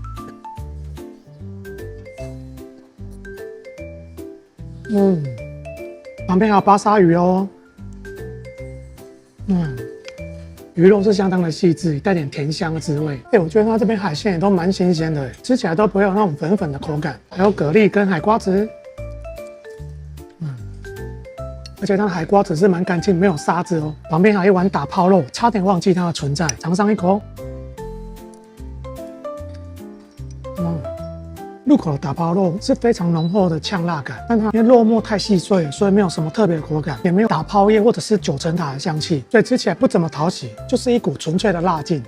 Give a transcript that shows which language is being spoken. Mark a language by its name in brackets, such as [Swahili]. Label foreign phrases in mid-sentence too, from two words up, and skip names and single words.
[Chinese] 旁邊還有巴沙魚哦。魚肉是相當的細緻，帶點甜香的滋味。我覺得它這邊海鮮也都蠻新鮮的，吃起來都不會有那種粉粉的口感。還有蛤蜊跟海瓜子。而且它的海瓜子是蠻乾淨，沒有沙子哦。旁邊還有一碗打拋肉，差點忘記它的存在，嘗上一口。入口的打拋肉是非常濃厚的嗆辣感，但它因為肉末太細碎，所以沒有什麼特別的口感，也沒有打拋葉或者是九層塔的香氣，所以吃起來不怎麼討喜，就是一股純粹的辣勁。